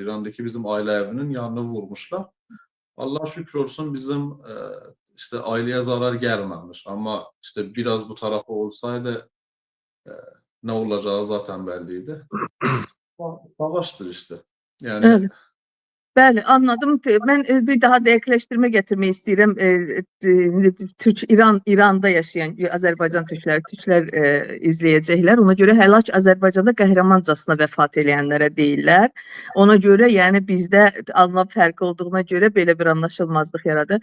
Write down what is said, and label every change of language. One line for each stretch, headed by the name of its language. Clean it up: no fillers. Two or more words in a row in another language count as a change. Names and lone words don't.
Turkish: İran'daki bizim aile evinin yanına vurmuşlar. Allah şükür olsun bizim işte aileye zarar gelmemiş. Ama işte biraz bu tarafa olsaydı ne olacağı zaten belliydi. Savaştır işte. Yani Evet.
Azerbaijani: Bəli, anladım. Mən bir daha dəqiqləşdirmə gətirmək istəyirəm. İranda yaşayan Azərbaycan türklər izləyəcəklər. Ona görə həlak Azərbaycanda qəhrəmancasına vəfat eləyənlərə deyirlər. Ona görə, yəni bizdə anlam fərqi olduğuna görə belə bir anlaşılmazlıq yaradı.